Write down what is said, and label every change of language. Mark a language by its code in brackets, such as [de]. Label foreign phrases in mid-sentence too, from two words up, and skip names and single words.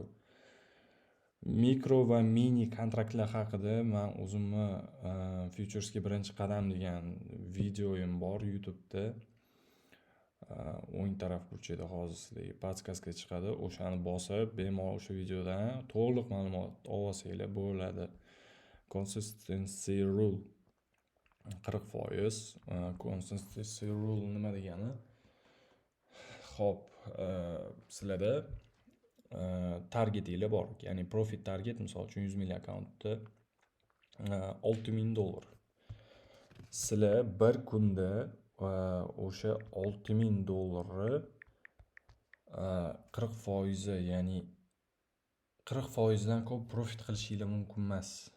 [uz] Mikro va mini kontraktlar haqida men o'zimni futuresga birinchi qadam degan videoyim bor YouTube'da. O'ng taraf burchida hozir sizlarga podkastga chiqadi. O'shani bosib, bemalol o'sha videodan to'liq ma'lumot olsanglar bo'ladi. [en] Consistency rule 40%. Consistency rule [uz] nima degani? Xo'p, sizlarda targetinglar bor. Ya'ni [en] profit target, [uz] misol uchun 100 milliy akkauntda $6000. Sizlar bir kunda o'sha $6000 40%, ya'ni 40%dan ko'p profit qilishinglar mumkin emas.